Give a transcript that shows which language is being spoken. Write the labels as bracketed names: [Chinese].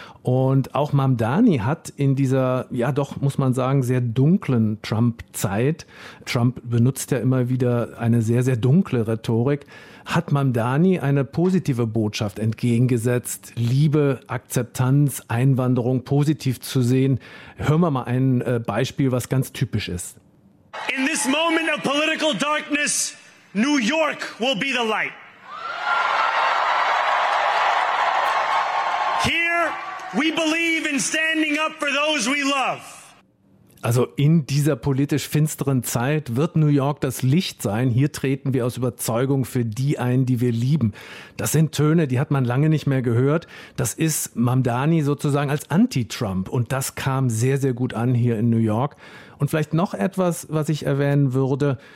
[German] Und auch Mamdani hat in dieser, ja doch, muss man sagen, sehr dunklen Trump-Zeit, Trump benutzt ja immer wieder eine sehr, sehr dunkle Rhetorik, hat Mamdani eine positive Botschaft entgegengesetzt, Liebe, Akzeptanz, Einwanderung positiv zu sehen. Hören wir mal ein Beispiel, was ganz typisch ist. [English] In this moment of political darkness, New York will be the light. Here we believe in standing up for those we love. [German] Also in dieser politisch finsteren Zeit wird New York das Licht sein. Hier treten wir aus Überzeugung für die ein, die wir lieben. Das sind Töne, die hat man lange nicht mehr gehört. Das ist Mamdani sozusagen als Anti-Trump. Und das kam sehr, sehr gut an hier in New York. Und vielleicht noch etwas, was ich erwähnen würde.